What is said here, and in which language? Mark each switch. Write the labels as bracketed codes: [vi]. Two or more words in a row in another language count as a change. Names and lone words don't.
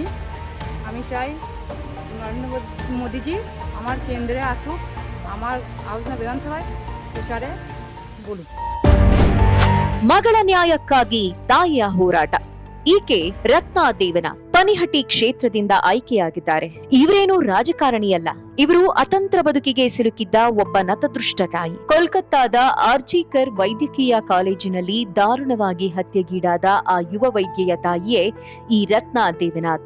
[bn] আমি চাই নরেন্দ্র মোদীজি আমার কেন্দ্রে আসুক, আমার আলোচনা বিধানসভায় প্রচারে বলুক. [kn] ಮಗಳ ನ್ಯಾಯಕ್ಕಾಗಿ ತಾಯಿಯ ಹೋರಾಟ. ಈಕೆ ರತ್ನಾ ದೇವನ ಪನಿಹಟ್ಟಿ ಕ್ಷೇತ್ರದಿಂದ ಆಯ್ಕೆಯಾಗಿದ್ದಾರೆ. ಇವರೇನು ರಾಜಕಾರಣಿಯಲ್ಲ, ಇವರು ಅತಂತ್ರ ಬದುಕಿಗೆ ಸಿಲುಕಿದ್ದ ಒಬ್ಬ ನತದೃಷ್ಟ ತಾಯಿ. ಕೋಲ್ಕತ್ತಾದ ಆರ್ಜಿಕರ್ ವೈದ್ಯಕೀಯ ಕಾಲೇಜಿನಲ್ಲಿ ದಾರುಣವಾಗಿ ಹತ್ಯೆಗೀಡಾದ ಆ ಯುವ ವೈದ್ಯೆಯ ತಾಯಿಯೇ ಈ ರತ್ನಾ ದೇವನಾಥ್.